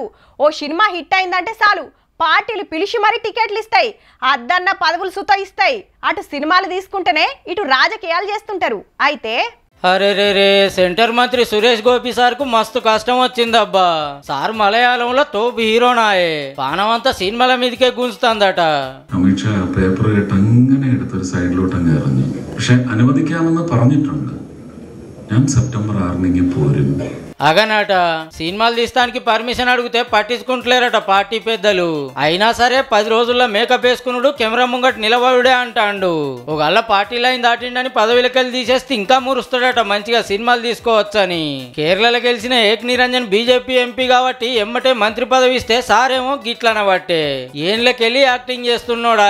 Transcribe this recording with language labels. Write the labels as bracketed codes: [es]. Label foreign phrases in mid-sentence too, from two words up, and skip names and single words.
[te] ఓ సినిమా హిట్ అయిందంటే చాలు పార్టీలు పిలిచి మరీ టికెట్లు ఇస్తాయి, అద్దన్న పదవులు సుత ఇస్తాయి. అటు సినిమాలు తీసుకుంటేనే ఇటు రాజకీయాలు చేస్తుంటారు. అయితే అరే రే రే సెంటర్ మంత్రి సురేష్ గోపి సార్ కు మస్తు కష్టం వచ్చిందబ్బా. సార్ మలయాళంలో తోపు హీరోనాయే, పానమంతా సినిమాల మీదకే గుంజుతుందట. [ml] അമിത് ഷാ പേപ്പർ അങ്ങനെ എടുത്തൊരു സൈഡിലോട്ടങ്ങ് എറിഞ്ഞു. പക്ഷെ അനുവദിക്കാമെന്ന് പറഞ്ഞിട്ടുണ്ട്. ഞാൻ സെപ്റ്റംബർ 6 പോരും. [te] అగనట సినిమాలు తీస్తానికి పర్మిషన్ అడిగితే పట్టించుకుంటలేరట పార్టీ పెద్దలు. అయినా సరే 10 రోజుల్లో మేకప్ వేసుకున్నాడు కెమెరా ముంగట నిలబడుడే అంటాండు. ఒకళ్ళ పార్టీ లైన్ దాటిండని పదవిలకెళ్ళి తీసేస్తే ఇంకా మురుస్తాడట మంచిగా సినిమాలు తీసుకోవచ్చని. కేరళలో గెలిచిన ఏక్ నిరంజన్ బీజేపీ ఎంపీ కాబట్టి ఎమ్మటే మంత్రి పదవి ఇస్తే సారేమో గిట్లనబట్టే ఏళ్ళకెళ్ళి యాక్టింగ్ చేస్తున్నాడా.